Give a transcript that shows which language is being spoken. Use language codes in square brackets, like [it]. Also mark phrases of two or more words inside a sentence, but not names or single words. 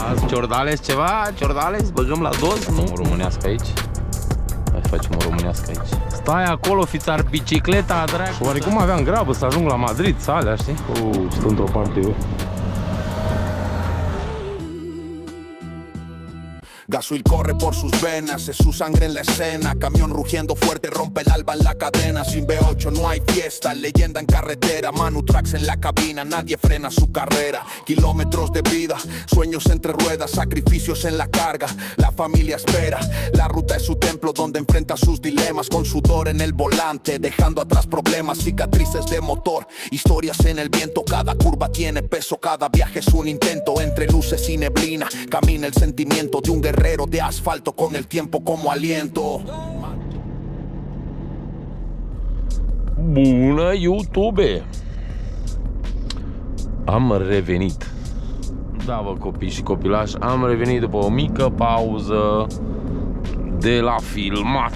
[ro] Ciordales ceva? Ciordales? Băgăm la dos? Nu? O românească aici. Hai facem o românească aici. Stai acolo, fițar, bicicleta, dracu. Și oarecum aveam grabă să ajung la Madrid, să alea, știi? Stă într-o parte eu. [es] Gasoil corre por sus venas, es su sangre en la escena. Camión rugiendo fuerte, rompe el alba en la cadena. Sin V8 no hay fiesta, leyenda en carretera. Manu Tracks en la cabina, nadie frena su carrera. Kilómetros de vida, sueños entre ruedas, sacrificios en la carga. La familia espera, la ruta es su templo donde enfrenta sus dilemas. Con sudor en el volante, dejando atrás problemas, cicatrices de motor, historias en el viento. Cada curva tiene peso, cada viaje es un intento. Entre luces y neblina, camina el sentimiento de un guerrero de asfalto con el tiempo como aliento. [ro] Bună, YouTube! Am revenit. Da, bă, copii și copilași, am revenit după o mică pauză de la filmat.